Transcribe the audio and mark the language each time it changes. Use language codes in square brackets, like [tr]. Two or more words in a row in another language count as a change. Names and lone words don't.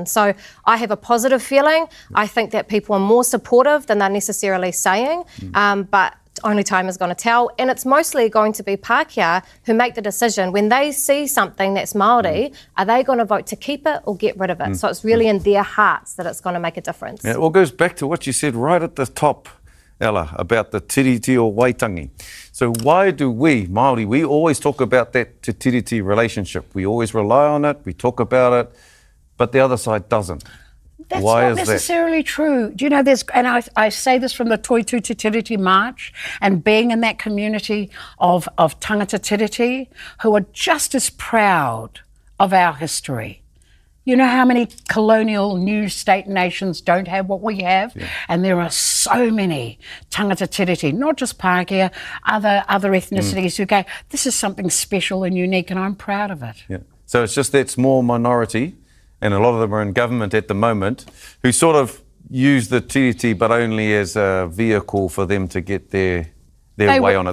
[en] So I have a positive feeling. I think that people are more supportive than they're necessarily saying, but only time is going to tell. And it's mostly going to be Pākehā who make the decision. When they see something that's Māori, are they going to vote to keep it or get rid of it? So it's really in their hearts that it's going to make a difference. Yeah, it all goes back to what you said right at the top, Ella, about the tiriti o waitangi. So why do we, Māori, we always talk about that te tiriti relationship. We always rely on it, we talk about it, but the other side doesn't. That's Why not is that? necessarily true. Do you know, I say this from the Toitu Te Tiriti March, and being in that community of [mi] tangata tiriti [en] who are just as proud of our history. You know how many colonial new state nations don't have what we have? Yeah. And there are so many [mi] tangata tiriti, [en] not just Pākehā, other ethnicities who go, this is something special and unique and I'm proud of it. Yeah. So it's just that small minority, and a lot of them are in government at the moment, who sort of use the tiriti but only as a vehicle for them to get their way on it.